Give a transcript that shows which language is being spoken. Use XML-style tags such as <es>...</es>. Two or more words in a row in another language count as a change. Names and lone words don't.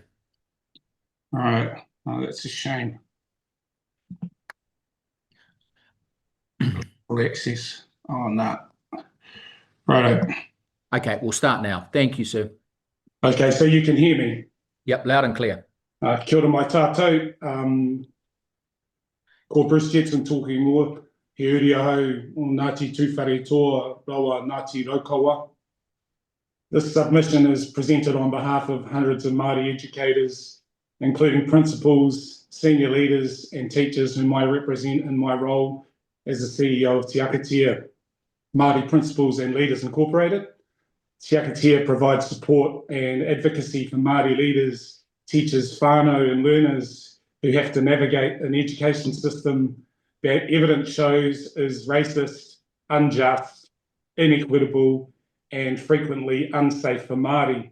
<en>All right. Oh, that's a shame. Full access. Oh, no. Right. Okay, we'll start now. Thank you, sir. Okay, so you can hear me. Yep, loud and clear.</en> <mi>Kia ora mai tātou.</mi> <en>Ko Bruce Jepsen talking more.</en> <mi>He uri ahau o Ngāti Tūwhare Toa Rawa Ngāti Raukawa.</mi> <en>This submission is presented on behalf of hundreds of Māori educators, including principals, senior leaders and teachers whom I represent in my role as the CEO of Te Akatea Māori Principals and Leaders Incorporated. Te Akatea provides support and advocacy for Māori leaders, teachers, whānau and learners who have to navigate an education system that evidence shows is racist, unjust, inequitable, and frequently unsafe for Māori.</en>